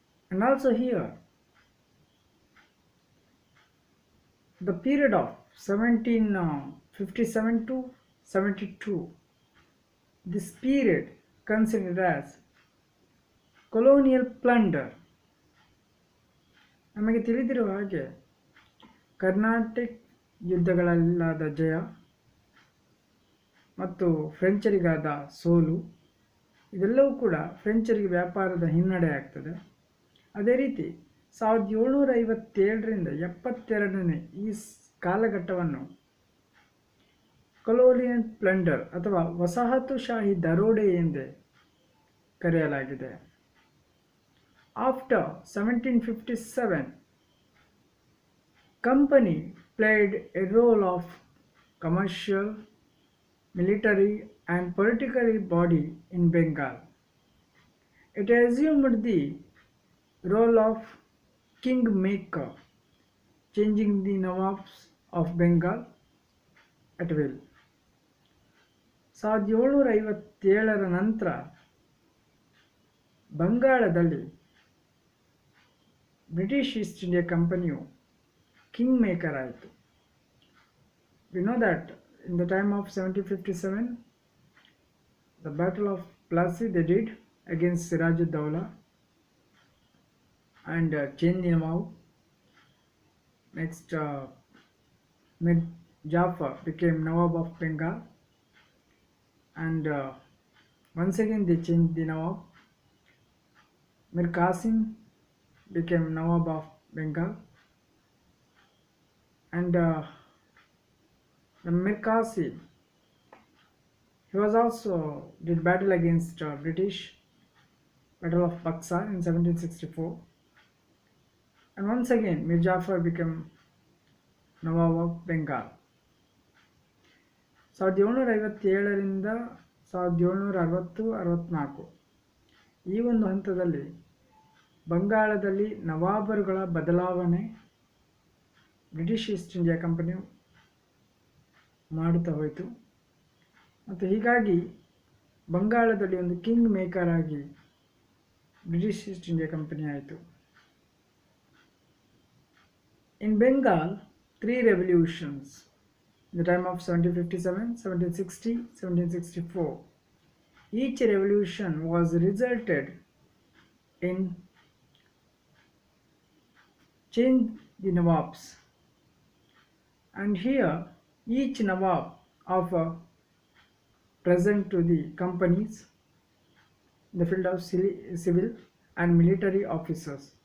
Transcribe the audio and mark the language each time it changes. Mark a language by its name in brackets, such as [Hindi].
[English] And also here, the period of 1757 to 72, this period considered as colonial plunder. [Kannada] ನಮಗೆ ತಿಳಿದಿರುವ ಹಾಗೆ ಕರ್ನಾಟಕ ಯುದ್ಧಗಳಲ್ಲಾದ ಜಯ ಮತ್ತು ಫ್ರೆಂಚರಿಗಾದ ಸೋಲು, ಇದೆಲ್ಲವೂ ಕೂಡ ಫ್ರೆಂಚರಿಗೆ ವ್ಯಾಪಾರದ ಹಿನ್ನಡೆ ಆಗ್ತದೆ. ಅದೇ ರೀತಿ 1757ರಿಂದ 72ನೇ ಈ ಕಾಲಘಟ್ಟವನ್ನು ಕೊಲೋನಿಯಲ್ ಪ್ಲಂಡರ್ ಅಥವಾ ವಸಾಹತುಶಾಹಿ ದರೋಡೆ ಎಂದೇ ಕರೆಯಲಾಗಿದೆ. [English] After 1757, company played a role of commercial, military and political body in Bengal. It assumed the role of kingmaker, changing the Nawabs of Bengal at will. [Kannada] 1757ರ ನಂತರ ಬಂಗಾಳದಲ್ಲಿ ಬ್ರಿಟಿಷ್ ಈಸ್ಟ್ ಇಂಡಿಯಾ ಕಂಪನಿಯು king maker ಆಯಿತು. [English] We know that in the time of 1757, the Battle of Plassey they did against Siraj-ud-Dawla and changed the Nawab. Next, Mir Jafar became Nawab of Bengal, and once again they changed the Nawab. Mir Qasim became Nawab of Bengal, and the Mir Qasim, he was also did battle against British, Battle of Buxar in 1764, and once again Mir Jafar became Nawab of Bengal. [Kannada] 1757ರಿಂದ 1760-64 ಈ ಒಂದು ಹಂತದಲ್ಲಿ ಬಂಗಾಳದಲ್ಲಿ ನವಾಬರುಗಳ ಬದಲಾವಣೆ British East India ಕಂಪನಿಯು ಮಾಡುತ್ತಾ ಹೋಯಿತು. ಮತ್ತು ಹೀಗಾಗಿ ಬಂಗಾಳದಲ್ಲಿ ಒಂದು ಕಿಂಗ್ ಮೇಕರ್ ಆಗಿ ಬ್ರಿಟಿಷ್ ಈಸ್ಟ್ ಇಂಡಿಯಾ ಕಂಪನಿ ಆಯಿತು. [English] In Bengal 3 revolutions in the time of 1757, 1760, 1764. Each revolution was resulted in change the Nawabs, and here each Nawab offer present to the companies in the field of civil and military officers.